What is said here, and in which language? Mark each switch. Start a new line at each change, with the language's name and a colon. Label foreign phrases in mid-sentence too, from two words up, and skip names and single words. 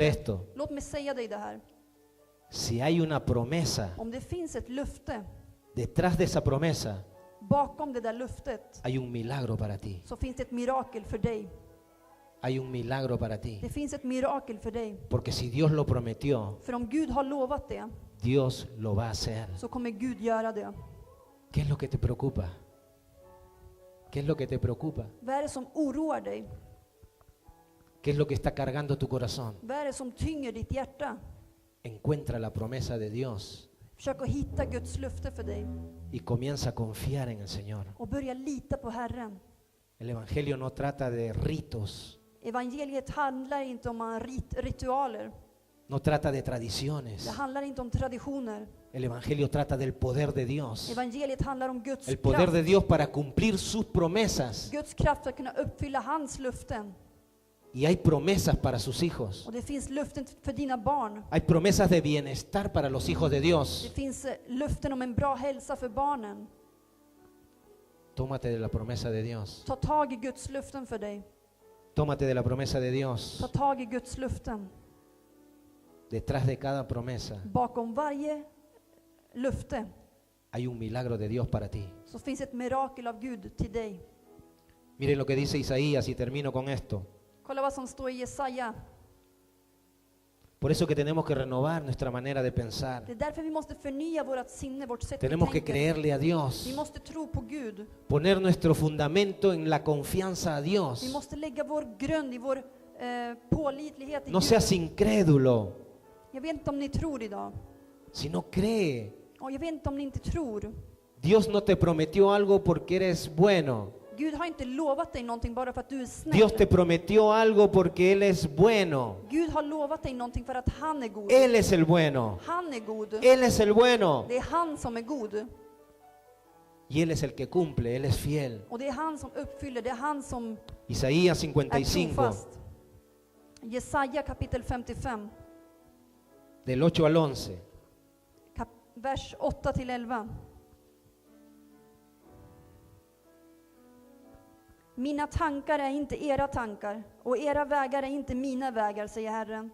Swedish: löfte,
Spanish: esto,
Swedish: låt mig säga dig det här.
Spanish: si hay una promesa,
Swedish: Om det finns ett löfte,
Spanish: detrás de esa promesa
Swedish: bakom det där löftet,
Spanish: hay un milagro para ti.
Swedish: så finns det ett mirakel för dig.
Spanish: Hay un milagro para ti.
Swedish: Det finns ett mirakel för dig.
Spanish: Porque si Dios lo prometió,
Swedish: För om Gud har lovat det,
Spanish: Dios lo va a hacer.
Swedish: så kommer Gud göra det.
Spanish: ¿Qué es lo que te preocupa? ¿Qué es lo que te preocupa?
Swedish: Vad är det som oroar dig?
Spanish: ¿Qué es lo que está cargando tu corazón?
Swedish: Vad är det som tynger ditt hjärta?
Spanish: Encuentra la promesa de Dios
Swedish: Försök att hitta Guds löfte för dig
Spanish: y comienza a confiar en el Señor.
Swedish: och börja lita på Herren.
Spanish: El Evangelio no trata de ritos,
Swedish: Evangeliet handlar inte om ritualer.
Spanish: no trata de
Swedish: Det
Spanish: tradiciones.
Swedish: handlar inte om traditioner.
Spanish: El Evangelio trata del poder de Dios.
Swedish: Evangeliet handlar om Guds
Spanish: El poder de
Swedish: kraft.
Spanish: Dios para cumplir sus promesas.
Swedish: Guds kraft för att kunna uppfylla hans löften.
Spanish: Y hay promesas para sus hijos.
Swedish: Och det finns löften för dina barn.
Spanish: Hay promesas de bienestar para los hijos de
Swedish: Det
Spanish: Dios.
Swedish: finns löften om en bra hälsa för barnen.
Spanish: Tómate de la promesa de Dios.
Swedish: Ta tag i Guds löften för dig.
Spanish: Tómate de la promesa de Dios.
Swedish: Ta tag i Guds löften.
Spanish: Detrás de cada promesa
Swedish: Bakom varje löfte
Spanish: hay un milagro de Dios para ti.
Swedish: så finns ett mirakel av Gud till dig.
Spanish: Miren lo que dice Isaías y termino con esto.
Swedish: Kolla vad som står i Jesaja.
Spanish: Por eso que tenemos que renovar nuestra manera de pensar.
Swedish: Det är därför vi måste förnya vårt sinne, vårt sätt
Spanish: Tenemos
Swedish: att
Spanish: que
Swedish: tänka.
Spanish: creerle a
Swedish: Vi
Spanish: Dios.
Swedish: måste tro på Gud.
Spanish: Poner nuestro fundamento en la confianza a
Swedish: Vi
Spanish: Dios.
Swedish: måste lägga vår grund i vår pålitlighet i
Spanish: No
Swedish: Gud.
Spanish: seas incrédulo,
Swedish: Jag vet inte om ni tror idag.
Spanish: sino cree.
Swedish: Och jag vet inte om ni inte tror.
Spanish: Dios no te prometió algo porque eres bueno.
Swedish: Gud har inte lovat dig någonting bara för att du är snäll.
Spanish: Dios te prometió algo porque Él es bueno.
Swedish: Gud har lovat dig någonting för att han är god.
Spanish: Él es el bueno.
Swedish: Han är god.
Spanish: Él es el bueno.
Swedish: Det är han som är god.
Spanish: Y Él es el que cumple, Él es fiel.
Swedish: Och det är han som uppfyller, det är han som
Spanish: Isaías
Swedish: är
Spanish: 55,
Swedish: trofast. Jesaja kapitel 55,
Spanish: del 8 al 11.
Swedish: vers 8 till 11. Mina tankar är inte era tankar, och era vägar är inte mina vägar, säger Herren.